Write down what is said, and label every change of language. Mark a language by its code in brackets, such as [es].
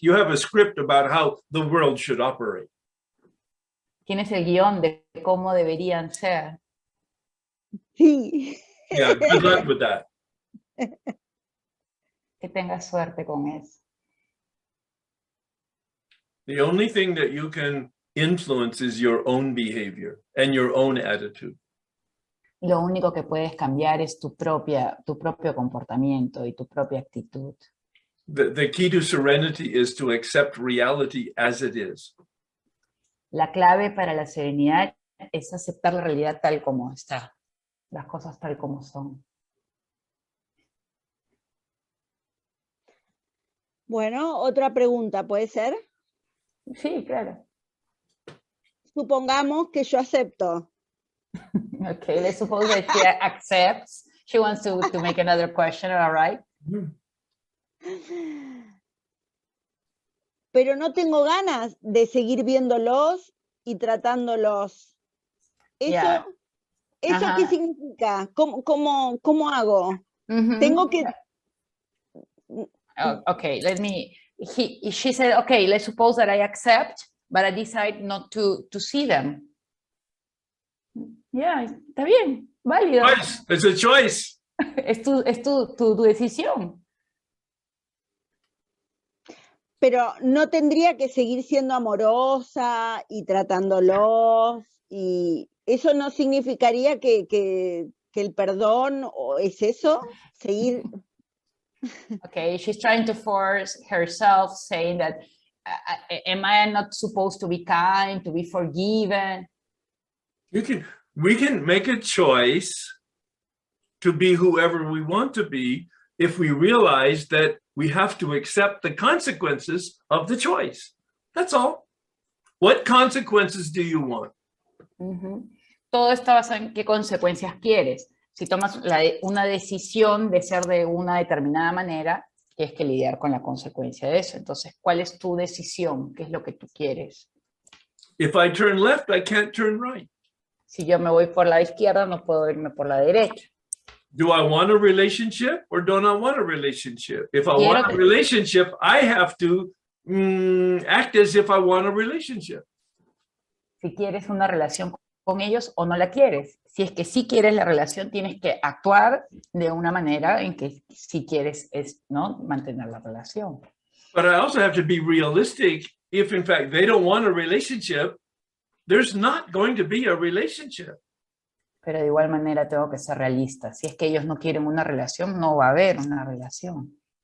[en] You have a script about how the world should operate. [es] Tienes el guión de cómo deberían ser. Sí. [en] Yeah, good luck with that. [es] Que tengas suerte con eso. [en] The only thing that you can influence is your own behavior and your own attitude. [es] Lo único que puedes cambiar es tu propio comportamiento y tu propia actitud. [en] The key to serenity is to accept reality as it is. [es] La clave para la serenidad es aceptar la realidad tal como está, las cosas tal como son. Bueno, otra pregunta, ¿puede ser? Sí, claro. Supongamos que yo acepto. [en] Okay, let's suppose that she accepts. She wants to make another question, all right? [es] Pero no tengo ganas de seguir viéndolos y tratándolos. ¿Eso qué significa? ¿Cómo hago? Tengo que... [en] Okay, she said, okay, let's suppose that I accept, but I decide not to see them. [es] Yeah, está bien, válido. [en] Choice. It's a choice. [es] Es tu decisión. Pero no tendría que seguir siendo amorosa y tratándolos, y eso no significaría que el perdón es eso, seguir. [en] Okay, she's trying to force herself, saying that, am I not supposed to be kind, to be forgiven? We can make a choice to be whoever we want to be if we realize that we have to accept the consequences of the choice. That's all. What consequences do you want? [es] Todo está basado en qué consecuencias quieres. Si tomas una decisión de ser de una determinada manera, tienes que lidiar con la consecuencia de eso. Entonces, ¿cuál es tu decisión? ¿Qué es lo que tú quieres? [en] If I turn left, I can't turn right. [es] Si yo me voy por la izquierda, no puedo irme por la derecha. [en] Do I want a relationship or don't I want a relationship? If I want a relationship, I have to act as if I want a relationship. [es] Si quieres una relación con ellos o no la quieres. Si es que sí quieres la relación, tienes que actuar de una manera en que si quieres ¿no? mantener la relación. [en] But I also have to be realistic. If in fact they don't want a relationship, there's not going to be a relationship. [es] Pero de igual manera tengo que ser realista. Si es que ellos no quieren una relación, no va a haber una relación.